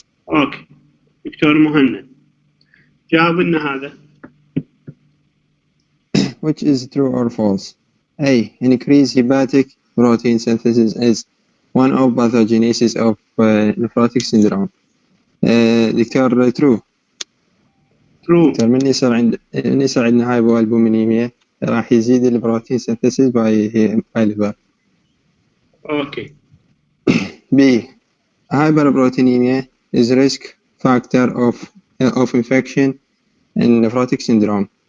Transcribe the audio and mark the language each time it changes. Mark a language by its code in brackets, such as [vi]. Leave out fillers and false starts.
[ar] اوكي دكتور مهند جاوب لنا هذا. [en] Which is true or false? A. Increased hepatic protein synthesis is one of pathogenesis of nephrotic syndrome. [ar] دكتور true. دكتور من يصير عندنا هايبوالبومينيميا راح يزيد البروتين [en] synthesis by liver. [ar] اوكي. [en] B. Hyperproteinemia is risk factor of infection in nephrotic syndrome.